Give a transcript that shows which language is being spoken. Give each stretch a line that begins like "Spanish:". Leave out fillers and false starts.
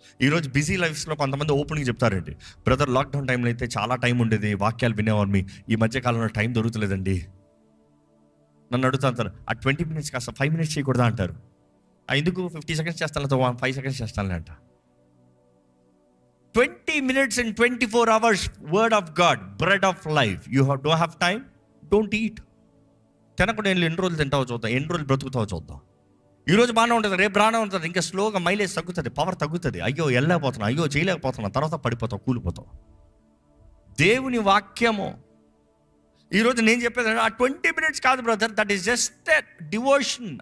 Telugu: ఈరోజు బిజీ లైఫ్స్లో కొంతమంది ఓపెన్గా చెప్తారండి, బ్రదర్ లాక్డౌన్ టైంలో అయితే చాలా టైం ఉండేది, వాక్యాలు వినేవారు, ఈ మధ్యకాలంలో టైం దొరుకుతలేదండి. నన్ను అడుగుతారు, ఆ 20 minutes కాస్త 5 minutes చేయకూడదా అంటారు. ఎందుకు 50 seconds చేస్తాను, 5 seconds చేస్తానులే అంట.
English: 20 minutes in 24 hours word of God, bread of life. You don't have time, don't eat.
Telugu: తినకుండా ఎన్ని రోజులు తింటావో చూద్దాం, ఎన్ని రోజులు బ్రతుకుతావో చూద్దాం. ఈరోజు బాగానే ఉంటుంది, రేపు బాగానే ఉంటుంది, ఇంకా స్లోగా మైలేజ్ తగ్గుతుంది, పవర్ తగ్గుతుంది. అయ్యో వెళ్ళలేకపోతున్నా, అయ్యో చేయలేకపోతున్నా, తర్వాత పడిపోతావు, కూలిపోతావు. దేవుని వాక్యము ఈరోజు నేను చెప్పేది ఆ 20 minutes కాదు brother,
English: That is just devotion.